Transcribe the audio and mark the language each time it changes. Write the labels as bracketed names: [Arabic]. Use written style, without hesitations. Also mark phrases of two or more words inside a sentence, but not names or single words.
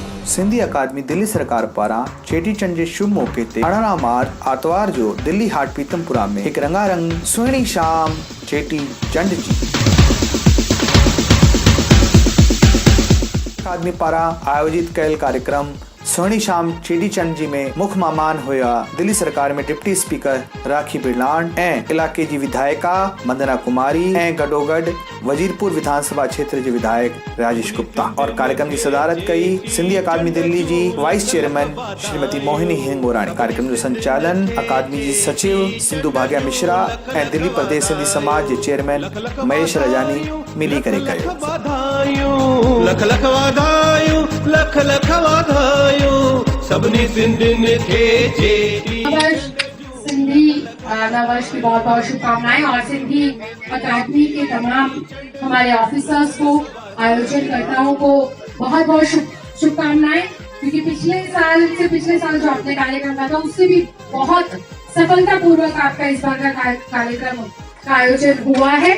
[Sindhi] सिंधी अकादमी दिल्ली सरकार पारां चेटीचंड जे शुभ मौके ते 18 मार्च आतवार जो दिल्ली हाट पीतमपुरा में एक रंगारंग सुहिणी शाम चेटीचंड जी अकादमी पारां आयोजित कयल कार्यक्रम सुहिणी शाम चेटीचंड जी में मुख्य मेहमान हुआ दिल्ली सरकार में डिप्टी स्पीकर राखी बिरलान ऐं इलाके जी विधायिका वंदना कुमारी ऐं गडोगड वजीरपुर विधानसभा क्षेत्र जे विधायक राजेश गुप्ता [Hindi] और कार्यक्रम की [Sindhi] सदारत कई सिंधी अकादमी दिल्ली जी वाइस चेयरमैन श्रीमती मोहिनी हिंगोरानी। कार्यक्रम जो संचालन अकादमी जी सचिव सिंधु भाग्या मिश्रा ऐं दिल्ली प्रदेश सिंधी समाज जे चेयरमैन महेश रजानी मिली करे कयो। लख लख वाधायूं, लख लख वाधायूं, सबनी सिंधियुनि खे चेटी [Hindi] सिंधी नववर्ष की बहुत बहुत शुभकामनाएं और सिंधी अकादमी के तमाम हमारे ऑफिसर्स को आयोजनकर्ताओं को बहुत बहुत शुभकामनाएं, क्योंकि पिछले साल जो आपने कार्यक्रम था उससे भी बहुत सफलतापूर्वक आपका इस बार का कार्यक्रम का आयोजन हुआ है।